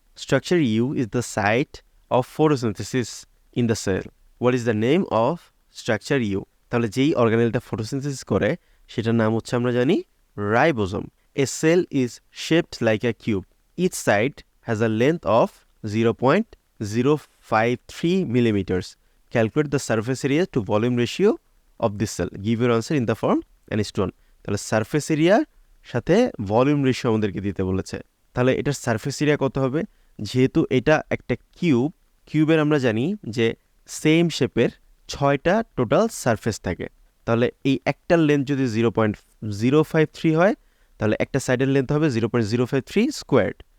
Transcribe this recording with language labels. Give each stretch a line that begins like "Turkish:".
English: Structure U is the site of photosynthesis in the cell. What is the name of structure U.
Bangla: তাহলে যেই অর্গানেলটা photosynthesis করে সেটার নাম হচ্ছে আমরা জানি ribosome.
English: A cell is shaped like a cube. Each side has a length of 0.053 millimeters. Calculate the surface area to volume ratio of this cell. Give your answer in the form n:1.
Bangla: তাহলে surface এরিয়ার সাথে volume ratio আমাদেরকে দিতে বলেছে। তাহলে এটার surface area কত হবে, যেহেতু এটা একটা কিউব, কিউবের আমরা জানি যে সেম শেপের 6টা টোটাল সারফেস থাকে। তাহলে এই একটার লেন্থ যদি 0.053 হয় তাহলে একটা সাইডের লেন্থ হবে 0.053 স্কোয়ার্ড।